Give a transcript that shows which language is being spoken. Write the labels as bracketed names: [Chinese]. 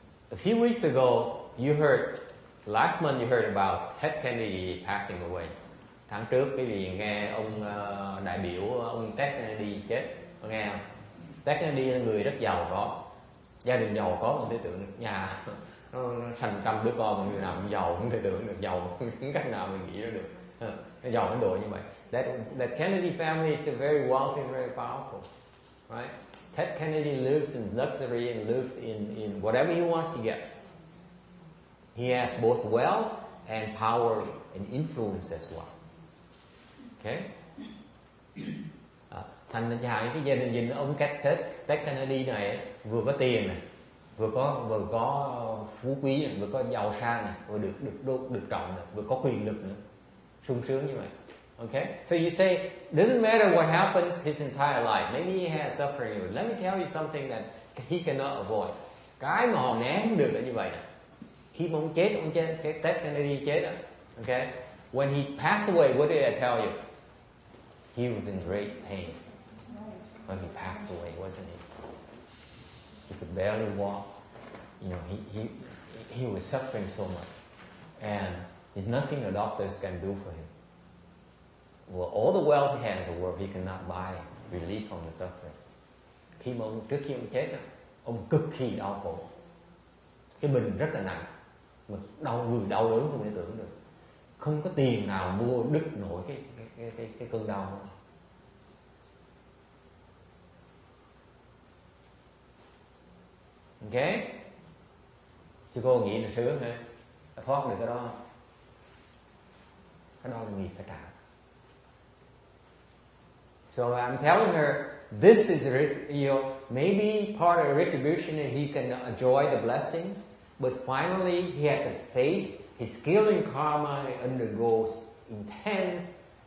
[English] A few weeks ago, last month you heard about Ted Kennedy passing away. [Vietnamese] Tháng trước quý vị nghe ông đại biểu ông Ted Kennedy chết, có nghe không? Ted Kennedy là người rất giàu có, gia đình giàu có, không thể tưởng được, nhà nó sành trăm đứa con, mà người nào cũng giàu, không thể tưởng được, giàu không cách nào mình nghĩ ra được, nó giàu đến độ như vậy. [English] That Kennedy family is very wealthy, very powerful, right? Ted Kennedy lives in luxury and lives in whatever he wants, he gets. He has both wealth and power and influence as well. Okay. [Vietnamese] Thành ra chẳng cái gia đình ông Ted Kennedy này vừa có tiền này, vừa có phú quý này, vừa có giàu sang này, vừa được trọng này, vừa có quyền lực nữa, sung sướng như vậy. [English] Okay. So you say doesn't matter what happens his entire life. Maybe he has suffering. But let me tell you something that he cannot avoid. [Vietnamese] Cái mà họ né không được là như vậy nè. Khi mà ông Ted Kennedy chết đó, okay. [English] When he passed away, what did I tell you? He was in great pain when he passed away, wasn't he? He could barely walk. You know, he was suffering so much, and there's nothing the doctors can do for him. Well, all the wealth he has in the world, he cannot buy relief from the suffering. [Vietnamese] Trước khi ông chết, ông cực kỳ đau khổ. Cái bệnh rất là nặng, mà đau đớn không thể tưởng được. Không có tiền nào mua đứt nổi cái cơn đau đó. Ok, chứ cô nghĩ là sướng hả? Thoát được cái đó không? Cái đó là nghiệp phải trả. [English] So I'm telling her, this is maybe part of retribution, and he can enjoy the blessings, but finally he had to face his skill in karma, and undergoes intense